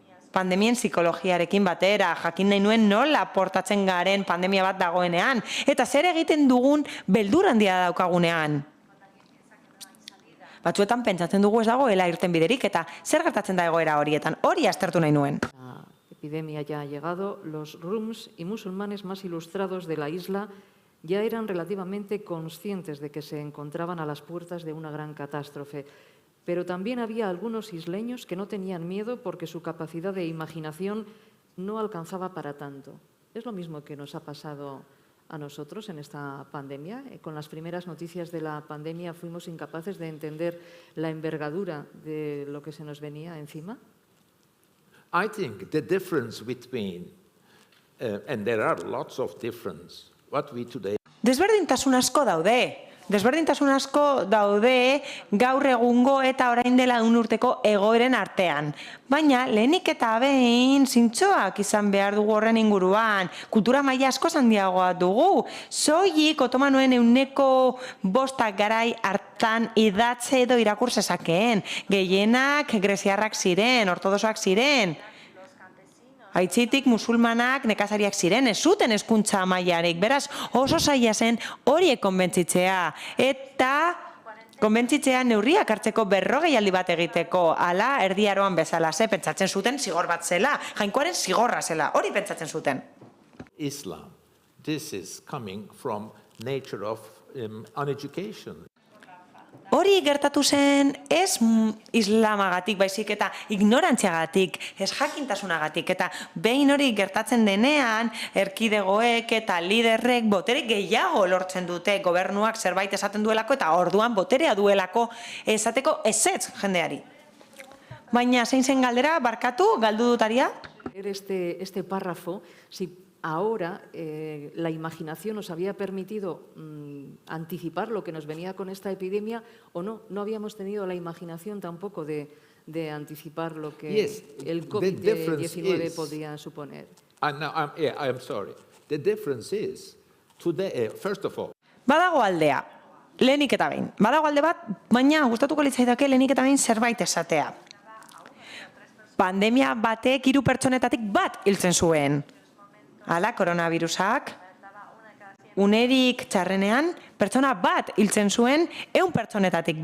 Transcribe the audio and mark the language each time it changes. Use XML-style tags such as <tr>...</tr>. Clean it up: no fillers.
<eu>Pandemien psikologiarekin batera, jakin nahi nuen nola portatzen garen pandemia bat dagoenean, eta zer egiten dugun beldur handia daukagunean. Batzuetan pentsatzen dugu ez dagoela irten biderik, eta zer gertatzen da egoera horietan, hori aztertu nahi nuen.</eu> <es>La epidemia ya ha llegado, los rums y musulmanes más ilustrados de la isla ya eran relativamente conscientes de que se encontraban a las puertas de una gran catástrofe. Pero también había algunos isleños que no tenían miedo porque su capacidad de imaginación no alcanzaba para tanto. Es lo mismo que nos ha pasado a nosotros en esta pandemia. Con las primeras noticias de la pandemia fuimos incapaces de entender la envergadura de lo que se nos venía encima.</es> <en>I think the difference between, and there are lots of difference, what we today</en> <eu>Desberdintasun asko daude. Desberdintasun asko daude gaur egungo eta orain dela 1 urteko egoeren artean. Baina, lehenik eta behin zintzoak izan behar dugu horren inguruan. Kultura maila asko handiagoa dugu. Soilik otomanoen 105 garai hartan idatze edo irakur zezakeen. Gehienak greziarrak ziren, ortodoxoak ziren. Aitzitik musulmanak nekazariak ziren, ez zuten hezkuntza mailarik, beraz oso zaila zen horiek konbentzitzea. Eta konbentzitzea neurriak hartzeko 40 aldi bat egiteko, ala Erdi Aroan bezala, pentsatzen zuten zigor bat zela, jainkoaren zigorra zela, hori pentsatzen zuten.</eu> <en>Islam, this is coming from nature of uneducation.</en> <eu>Hori gertatu zen ez islamagatik baizik eta ignorantziagatik, ez jakintasunagatik, eta behin hori gertatzen denean, erkidegoek eta liderrek botere gehiago lortzen dute, gobernuak zerbait esaten duelako eta orduan boterea duelako esateko ezetz jendeari. Baina zein zen galdera, barkatu, galdu dutaria?</eu> <es>Este párrafo, si ahora la imaginación nos había permitido anticipar lo que nos venía con esta epidemia o no. No habíamos tenido la imaginación tampoco de anticipar lo que el COVID-19 podía suponer.</es> <en>I'm sorry. The difference is, today, first of all,</en> <eu>Badago aldea, lehenik eta behin. Badago alde bat, baina gustatuko litzaidake lehenik eta behin zerbait esatea. Pandemia batek 3 pertsonetatik bat hiltzen zuen. Hala, koronavirusak, unerik txarrenean, pertsona bat hiltzen zuen 100 pertsonetatik.</eu>